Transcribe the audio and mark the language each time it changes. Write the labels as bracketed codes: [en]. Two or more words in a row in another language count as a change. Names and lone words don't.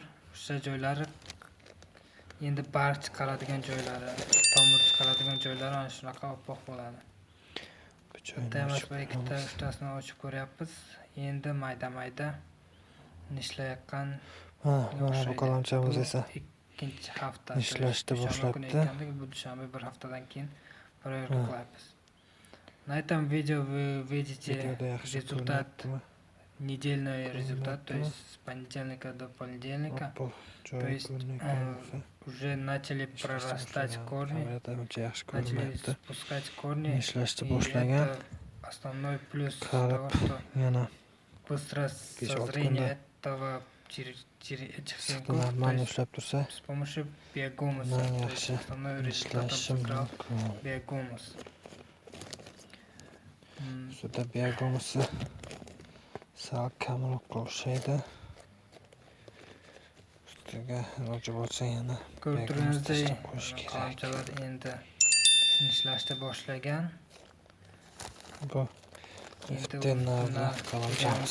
[uz] O'sha joylari endi barg chiqaradigan joylari, tomir chiqaradigan joylari ana shunaqa oppoq bo'ladi. Bitta emas, ikkita, uchtasini ochib ko'ryapmiz. Endi mayda-mayda ishlayotgan. Mana bu qalamchamiz esa ikkinchi hafta ishlashni boshlabdi. Bu dushanba bir haftadan keyin proverka qilyapmiz. [ru] На этом видео вы видите результат, недельный результат, то есть с понедельника до понедельника. То есть уже начали прорастать корни, начали спускать корни. И это основной плюс того, что быстрое созрение этого черенков, с помощью биогумуса. То есть основной результат сыграл биогумус. [uz] Sуда biagomusi sal kamroq o'xshaydi. Ustiga iloji bo'lsa yana ko'rib turganingizdek, qalamchalar endi ishlashni boshlagan. Bu FT-navlar qalamchamiz.